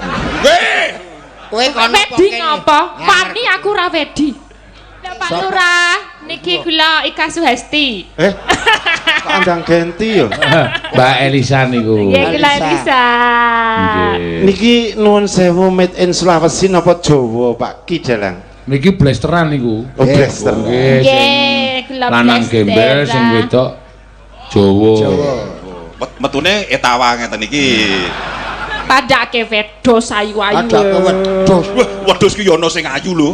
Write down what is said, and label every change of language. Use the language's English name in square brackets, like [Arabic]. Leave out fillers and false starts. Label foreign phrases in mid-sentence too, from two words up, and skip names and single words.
[Javanese] Nggih. kowe kono Wedi ngapa? Wani aku ora wedi. Lah Pak Lurah, niki kula Ika Suhesti. Kandang genti yo. Mbak Elisa niku. Nggih kula Elisa. Nggih. Niki nuwun sewu [English] made in [Javanese] Sulawesi napa Jawa Pak Ki Dalang? Niki blasteran niku. Oh blaster. Nggih. Nggih, kula lanang gembel sing wedok Jawa. Metune etawa ngeten iki. Padake wedhus ayu-ayu. Padake wedhus. Wah, wedhus ki yo ana sing ayu lho.